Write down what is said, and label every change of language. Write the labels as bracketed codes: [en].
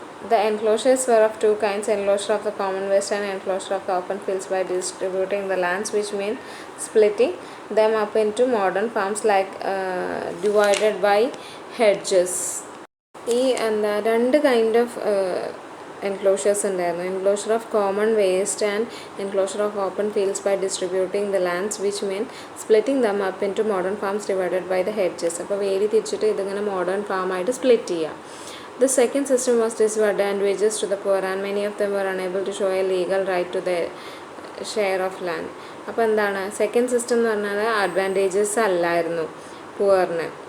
[en] The enclosures were of two kinds: enclosure of the common waste and enclosure of the open fields. By distributing the lands, which mean splitting them up into modern farms like divided by hedges. [ml] ഈ എന്താ രണ്ട് kind of enclosures ഉണ്ടായിരുന്നു. [en] Enclosure of common waste and enclosure of open fields by distributing the lands which mean splitting them up into modern farms divided by the hedges. [ml] അപ്പോൾ വേലി തിരിച്ചിട്ട് ഇതിങ്ങനെ modern ഫാമായിട്ട് split ചെയ്യുക. [en] The second system was disadvantageous to the poor and many of them were unable to show a legal right to their share of land. [ml] അപ്പോൾ എന്താണ് second system എന്ന് പറഞ്ഞാൽ advantages അല്ലായിരുന്നു പുവറിന്.